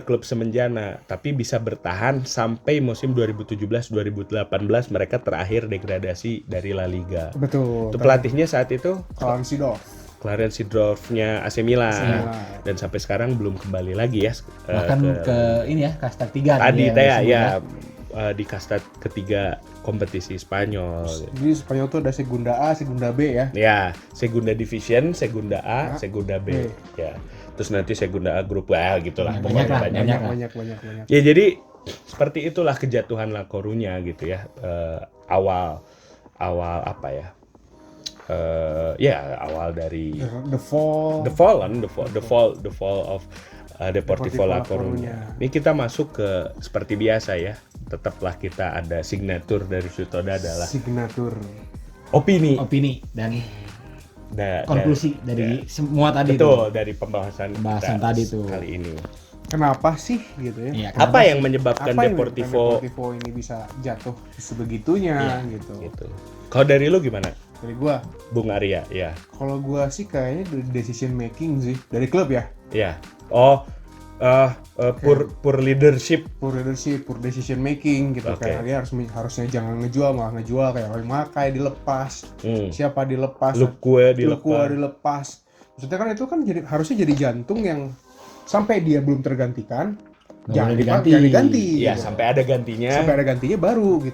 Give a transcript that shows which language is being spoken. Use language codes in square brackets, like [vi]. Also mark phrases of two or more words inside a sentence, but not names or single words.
[id] klub semenjana, tapi bisa bertahan sampai musim 2017-2018 mereka terakhir degradasi dari La Liga. Betul. Itu pelatihnya saat itu Clarence Seedorf-nya AC Milan. Dan sampai sekarang belum kembali lagi ya Bahkan ke ini ya, kasta 3 tadi teh ya di kasta ketiga kompetisi Spanyol. Di Spanyol tuh ada Segunda A, Segunda B ya. Ya, Segunda Division, Segunda A, A, Segunda B. B. Ya. Terus nanti Segunda A grup A gitulah. Ya, Pokoknya banyak lah. Banyak. Ya jadi seperti itulah kejatuhan La Coruña gitu ya. Awal apa ya? Awal dari [en] The Fall. the fall of Deportivo La Coruña. [id] Ini kita masuk ke seperti biasa ya. Tetaplah kita ada signatur dari Sutoda adalah Signatur. opini dan Da- konklusi da- dari da- semua tadi betul dari pembahasan Pembahasan kita tadi tuh. kali ini. Kenapa sih gitu ya? Iya, Apa kenapa yang sih? menyebabkan Apa yang Deportivo Deportivo ini bisa jatuh sebegitunya gitu. gitu? Kalau dari lu gimana, Dari gua, Bung Arya? Ya, kalau gua sih kayaknya dari [en] decision making [id] sih dari klub ya. ya. [en] Oh, poor leadership. Poor leadership, poor decision making gitu. [id] Oke. Kayak dia harusnya jangan ngejual, malah ngejual kayak Roy Makai dilepas. Siapa dilepas? Lukue Lukua dilepas. dilepas. Maksudnya kan itu kan harusnya jadi jantung yang sampai dia belum tergantikan, Nggak jangan boleh diganti. diganti. diganti Ya, gitu. sampai ada gantinya. Sampai ada gantinya baru gitu.